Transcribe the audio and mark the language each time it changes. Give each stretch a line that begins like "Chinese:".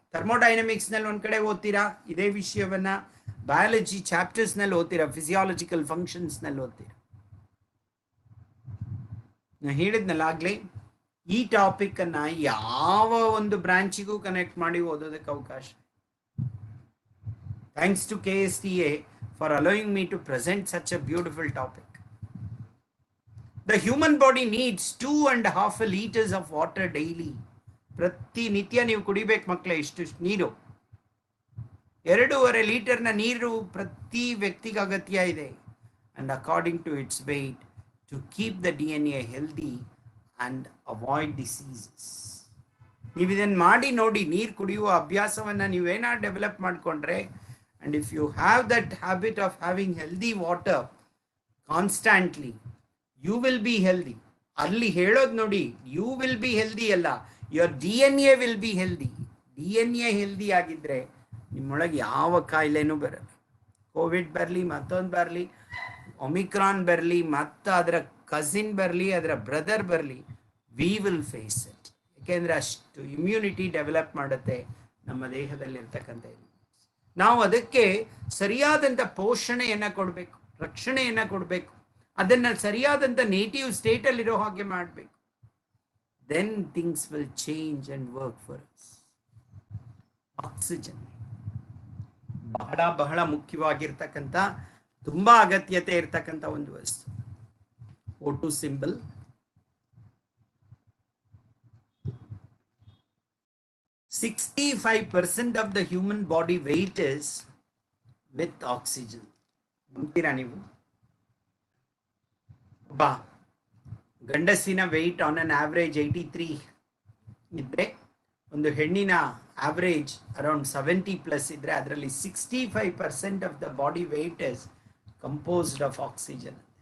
Kannada: Thermodynamics ನಲ್ಲಿ ಒಂದ್ ಕಡೆ ಓದ್ತೀರಾ ಇದೇ ವಿಷಯವನ್ನ, ಬಯಾಲಜಿ ಚಾಪ್ಟರ್ಸ್ ನಲ್ಲಿ ಓದ್ತೀರಾ, ಫಿಸಿಯಾಲಜಿಕಲ್ ಫಂಕ್ಷನ್ಸ್ ನಲ್ಲಿ ಓದ್ತೀರಾ. ನಾನು ಹೇಳಿದ್ನಲ್ಲ ಆಗ್ಲೇ, ಈ ಟಾಪಿಕ್ ಅನ್ನ ಯಾವ ಒಂದು ಬ್ರಾಂಚಿಗೂ ಕನೆಕ್ಟ್ ಮಾಡಿ ಓದೋದಕ್ಕೆ ಅವಕಾಶ.
English: Thanks to KSTA for allowing me to present such a beautiful topic. The human body needs 2.5 liters of water daily.
Kannada: ಪ್ರತಿನಿತ್ಯ ನೀವು ಕುಡಿಬೇಕು ಮಕ್ಕಳೇ ಇಷ್ಟು ನೀರು. 2.5 ಲೀಟರ್ನ ನೀರು ಪ್ರತಿ ವ್ಯಕ್ತಿಗೆ ಅಗತ್ಯ ಇದೆ.
English: And according to its weight, to keep the DNA healthy and avoid diseases.
Kannada: ನೀವು ಇದನ್ನು ಮಾಡಿ ನೋಡಿ, ನೀರು ಕುಡಿಯುವ ಅಭ್ಯಾಸವನ್ನು ನೀವೇನಾದ್ರು ಡೆವಲಪ್ ಮಾಡಿಕೊಂಡ್ರೆ,
English: and if you have that habit of having healthy water constantly, you will be healthy.
Kannada: ಅಲ್ಲಿ ಹೇಳೋದು ನೋಡಿ,
English: you will be healthy
Kannada: ಅಲ್ಲ,
English: your DNA will be healthy.
Kannada: DNA healthy ಆಗಿದ್ರೆ ನಿಮ್ಮೊಳಗೆ ಯಾವ ಕಾಯಿಲೆನೂ ಬರಲ್ಲ. ಕೋವಿಡ್ ಬರಲಿ, ಮತ್ತೊಂದು ಬರಲಿ, ಒಮಿಕ್ರಾನ್ ಬರಲಿ, ಮತ್ತು ಅದರ ಕಸಿನ್ ಬರಲಿ, ಅದರ ಬ್ರದರ್ ಬರಲಿ,
English: We will face it.
Kannada: ಯಾಕೆಂದರೆ ಅಷ್ಟು ಇಮ್ಯುನಿಟಿ ಡೆವಲಪ್ ಮಾಡುತ್ತೆ ನಮ್ಮ ದೇಹದಲ್ಲಿರ್ತಕ್ಕಂಥ. ನಾವು ಅದಕ್ಕೆ ಸರಿಯಾದಂಥ ಪೋಷಣೆಯನ್ನು ಕೊಡಬೇಕು, ರಕ್ಷಣೆಯನ್ನು ಕೊಡಬೇಕು, ಅದನ್ನು ಸರಿಯಾದಂಥ ನೇಟಿವ್ ಸ್ಟೇಟಲ್ಲಿರೋ ಹಾಗೆ ಮಾಡಬೇಕು.
English: Then things will change and work for us.
Kannada: Oxygen ಬಹಳ ಬಹಳ ಮುಖ್ಯವಾಗಿರ್ತಕ್ಕಂಥ, ತುಂಬ ಅಗತ್ಯತೆ ಇರ್ತಕ್ಕಂಥ ಒಂದು ವಸ್ತು. O2 symbol.
English: $65% of the human body weight is with oxygen.
Kannada: ನಂಬ್ತೀರಾ ನೀವು? ಬಾ ಗಂಡಸಿನ ವೆಯ್ಟ್ ಆನ್ ಅನ್ ಆವ್ರೇಜ್ 83 ಇದ್ರೆ, ಒಂದು ಹೆಣ್ಣಿನ ಆವ್ರೇಜ್ ಅರೌಂಡ್ 70+ ಇದ್ರೆ, ಅದರಲ್ಲಿ
English: 65% of the body weight is composed of oxygen.